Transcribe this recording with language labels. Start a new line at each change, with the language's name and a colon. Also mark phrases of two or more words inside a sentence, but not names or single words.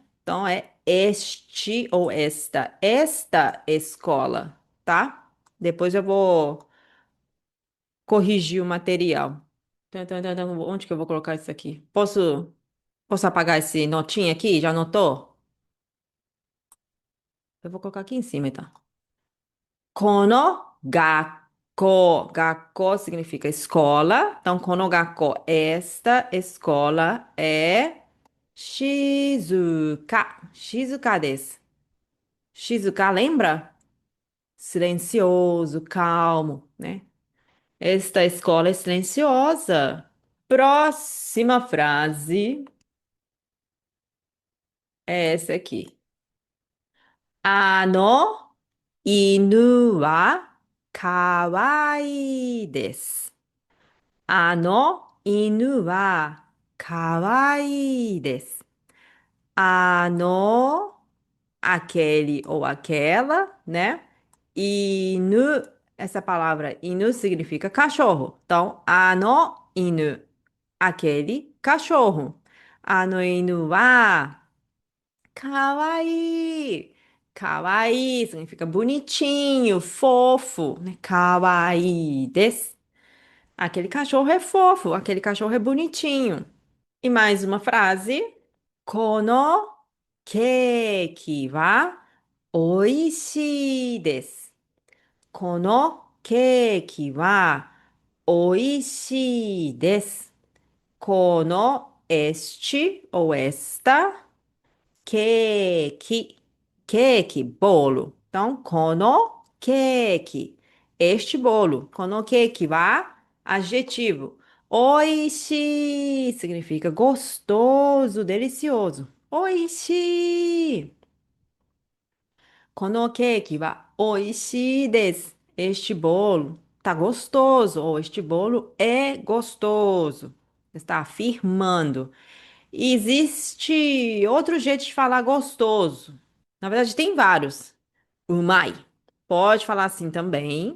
Portuguese: Então, é este ou esta escola, tá? Depois eu vou corrigir o material. Onde que eu vou colocar isso aqui? Posso apagar esse notinha aqui? Já anotou? Eu vou colocar aqui em cima, então.
Japanese: この学校.
Portuguese: Gakko significa escola. Então,
Japanese: この学校,
Portuguese: esta escola é Shizuka.
Japanese: 静かです. Shizuka,
Portuguese: lembra? Silencioso, calmo. né? Esta escola é silenciosa. Próxima frase é essa aqui.
Japanese: あの犬はかわいいです。あの犬はかわいいです。
Portuguese: aquele ou aquela, né? Inu, essa palavra inu significa cachorro. Então, inu, aquele cachorro.
Japanese: 犬はかわいい.
Portuguese: Kawaii significa bonitinho, fofo, né?
Japanese: かわいいです.
Portuguese: Aquele cachorro é fofo, aquele cachorro é bonitinho. E mais uma frase.
Japanese: このケーキは美味しいです。このケーキは美味しいです。
Portuguese: este ou esta, queque, bolo. Então,
Japanese: このケーキ,
Portuguese: este bolo.
Japanese: このケーキは,
Portuguese: adjetivo. Oishi significa gostoso, delicioso.
Japanese: 美味しい。このケーキは美味しいです.
Portuguese: Este bolo tá gostoso, ou este bolo é gostoso. Está afirmando. E existe outro jeito de falar gostoso. Na verdade, tem vários. Umai. Pode falar assim também.